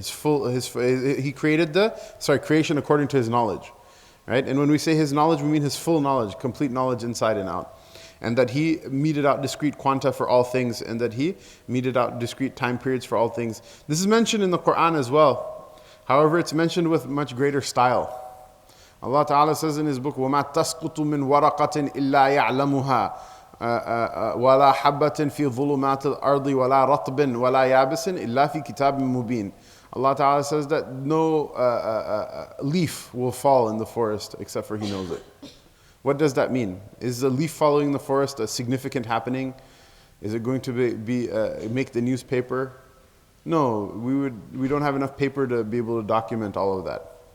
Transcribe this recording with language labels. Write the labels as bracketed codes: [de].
[en] He created creation according to His knowledge. Right? And when we say His knowledge, we mean His full knowledge, complete knowledge inside and out. And that He meted out discrete quanta for all things, and that He meted out discrete time periods for all things. This is mentioned in the Quran as well. However, it's mentioned with much greater style. Allah Ta'ala says in His book, [ar] وَمَا تَسْقُطُ مِنْ وَرَقَةٍ إِلَّا يَعْلَمُهَا وَلَا حَبَّةٍ فِي ظُلُمَاتِ الْأَرْضِ وَلَا رَطْبٍ وَلَا يَابِسٍ إِلَّا فِي كِتَابٍ مُبِينٍ. [en] Allah Ta'ala says that no leaf will fall in the forest except for He knows it. What does that mean? Is the leaf following the forest a significant happening? Is it going to make the newspaper? No, we don't have enough paper to be able to document all of that.